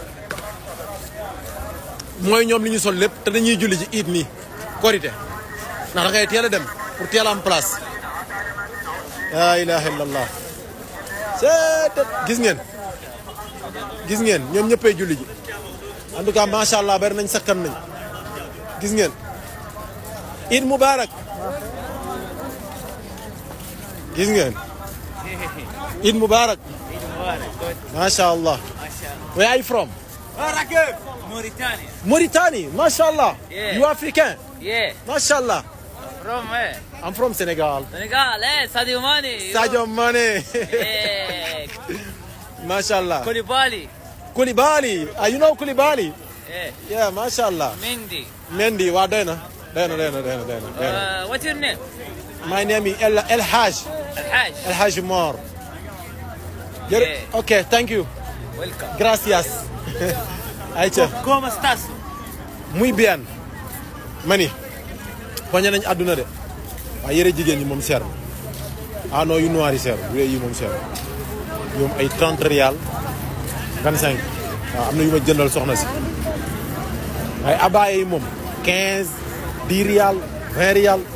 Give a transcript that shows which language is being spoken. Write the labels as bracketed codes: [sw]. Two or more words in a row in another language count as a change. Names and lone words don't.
[wo] 000 mooy ñoom li ñu sol lépp te dañuy julli ji iit nii korité ndax da ngay teel a dem pour teel a am place [ar] لا إله إلا الله [wo] gis ngeen ñoom ñëppay julli ji [fr] en tout cas [ar] ما شاء الله [wo] bari nañ sakkan nañ gis ngeen [ar] عيد مبارك [wo] gis ngeen [ar] عيد مبارك ما شاء الله [en] where are you from Mauritania. [ar] Mauritania ما شاء الله [en] Yeah. you African Yeah. [ar] ما شاء الله [en] From where? I'm from Senegal Senegal. Sadio Mane. Sadio Mane Yeah. [ar] ما شاء الله [en] Koulibaly. Koulibaly you know Koulibaly Yeah. yeah [ar] ما شاء الله [en] Mendy. [wo] Mendy waa doy na [en] What's your name? my name is El Hadj Al-Haj. El Hadj Mor Yeah. okay thank you Welcome. [es] gracias ayca ¿Cómo estás? muy bien [wo] mani poñe nañ àdduna de waaye yëre jigéen ñi moom seer ah non yu noir yi seer bu dee yi moom seer ñoom ay 30 riyal 25 waaw am na yu ma jëndal soxna si waaye abaaye yi moom 15 10 riyal 20 riyal